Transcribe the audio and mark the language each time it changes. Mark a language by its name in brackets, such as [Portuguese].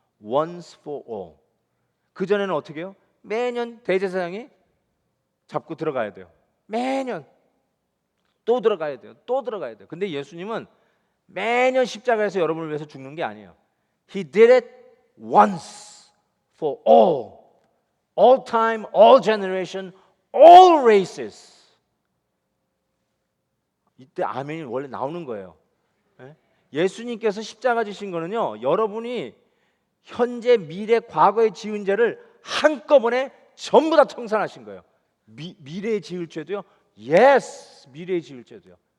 [English] Once for all. [Korean] 그 전에는 어떻게 해요? 매년 대제사장이 잡고 들어가야 돼요. 매년 또 들어가야 돼요. 또 들어가야 돼요. 근데 예수님은 매년 십자가에서 여러분을 위해서 죽는 게 아니에요. [English] He did it once for all. All time, all generation, all races. [Korean] 이때 아멘이 원래 나오는 거예요. 예수님께서 십자가 지신 거는요, 여러분이 현재, 미래, 과거에 지은 죄를 한꺼번에 전부 다 청산하신 거예요. 미래에 지을 죄도요? Yes, 미래에 지을 죄도요.